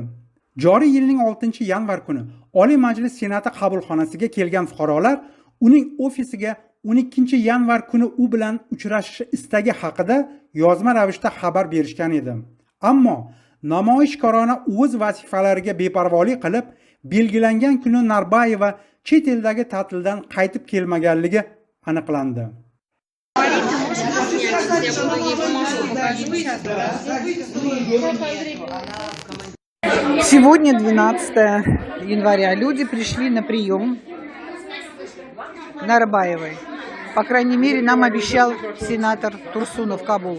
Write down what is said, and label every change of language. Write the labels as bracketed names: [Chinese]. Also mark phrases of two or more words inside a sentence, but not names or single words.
[Uzbek] Joriy yilning 6-yanvar kuni Oliy Majlis Senati qabulxonasiga kelgan fuqarolar uning ofisiga 12-yanvar kuni u bilan uchrashish istagi haqida yozma ravishda xabar berishgan edi. Ammo namoyishkorona o'z vazifalariga beparvolik qilib, belgilangan kuni Narbayeva chet eldagi ta'tildan qaytib kelmaganligi aniqlandi. [Russian] Сегодня 12 января. Люди пришли на прием к Нарбаевой. По крайней мере, нам обещал сенатор Турсунов Кабул.